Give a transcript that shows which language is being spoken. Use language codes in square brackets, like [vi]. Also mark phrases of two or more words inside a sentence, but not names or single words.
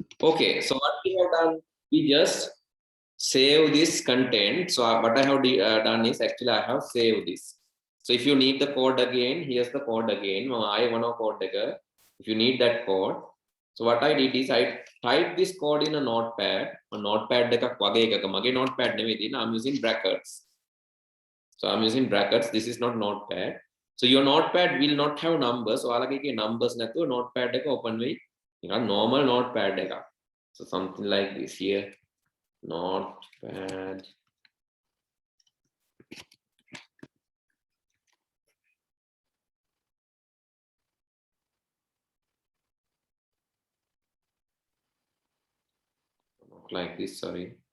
[en] Okay, so what we have done, we just save this content. So what I have done is actually I have saved this. So if you need the code again, here's the code again. I want to code again. If you need that code, so what I did is I typed this code in a notepad. A notepad [si] එකක් වගේ එකක මගේ notepad නෙවෙයි තියෙන්නේ. [en] I'm using brackets. So I'm using brackets. This is not notepad. So your notepad will not have numbers. [si] ඔයාලගේ එකේ numbers නැතුව notepad එක open වෙයි. නිකන් [en] normal notepad [si] එකක්. [en] So something like this here. Notepad. Not like this, sorry.